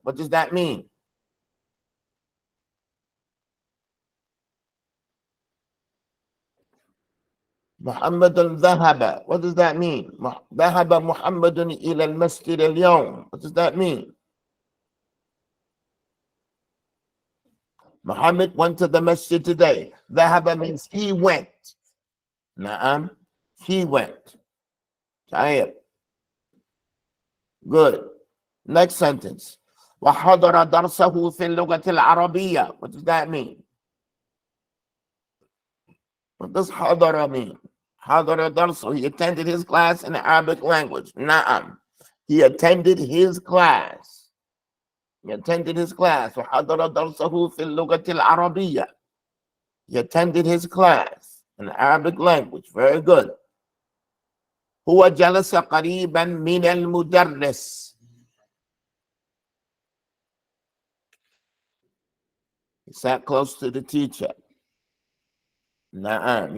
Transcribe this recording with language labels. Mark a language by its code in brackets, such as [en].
[en] What does that mean? [ar] محمد ذهب. [en] What does that mean? [ar] ذهب محمد إلى المسجد اليوم. [en] What does that mean? Muhammad went to the masjid today. ذهب means he went. Naam, he went. Tayyib. Good. Next sentence. [ar] وحضر درسه في اللغة العربية. [en] What does that mean? What does حضر mean? [ar] حضر درسه. [en] He attended his class in the Arabic language. Naam. He attended his class. He attended his class. [ar] وحضر درسه في اللغة العربية. [en] He attended his class in the Arabic language. Very good. [ar] هو جلس قريبا من المدرس. [en] He sat close to the teacher. Naam.